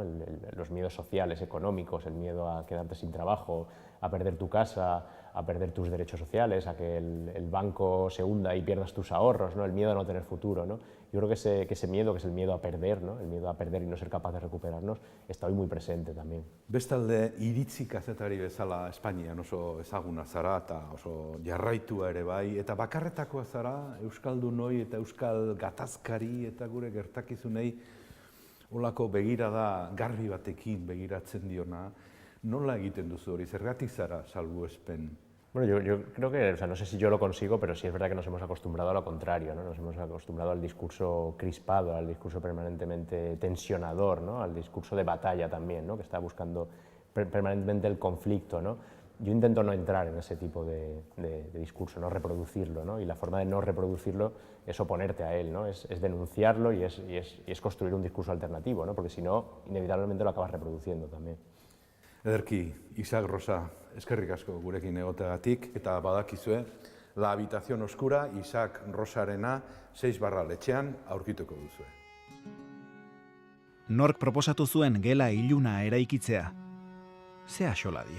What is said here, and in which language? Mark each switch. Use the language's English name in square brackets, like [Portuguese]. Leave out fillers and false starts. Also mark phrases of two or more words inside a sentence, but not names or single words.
[Spanish] Los miedos sociales, económicos, el miedo a quedarte sin trabajo, a perder tu casa, a perder tus derechos sociales, a que el banco se hunda y pierdas tus ahorros, ¿no? El miedo a no tener futuro, ¿no? Yo creo que ese miedo, que es el miedo a perder, ¿no? El miedo a perder y no ser capaz de recuperarnos, está hoy muy presente también. [Basque] Bestalde, iritzi kazetari bezala Espainian oso ezaguna zara eta oso jarraitua ere bai, eta bakarretakoa zara euskaldunoi eta euskal gatazkari eta gure gertakizunei holako begirada garbi batekin begiratzen diona. Nola egiten duzu hori, zergatik zara salbuespen? [Spanish] Bueno, yo creo que, o sea, no sé si yo lo consigo, pero sí es verdad que nos hemos acostumbrado a lo contrario, ¿no? Nos hemos acostumbrado al discurso crispado, al discurso permanentemente tensionador, ¿no? Al discurso de batalla también, ¿no? Que está buscando permanentemente el conflicto, ¿no? Yo intento no entrar en ese tipo de discurso, no reproducirlo, ¿no? Y la forma de no reproducirlo es oponerte a él, ¿no? Es denunciarlo y es construir un discurso alternativo, ¿no? Porque si no, inevitablemente lo acabas reproduciendo también. [Basque] Ederki, Isaac Rosa, eskerrik asko gurekin egoteagatik, eta badakizue, La habitación oscura, Isaac Rosarena, 6/letxean aurkituko duzue. Nork proposatu zuen gela iluna eraikitzea? Ze axola dio.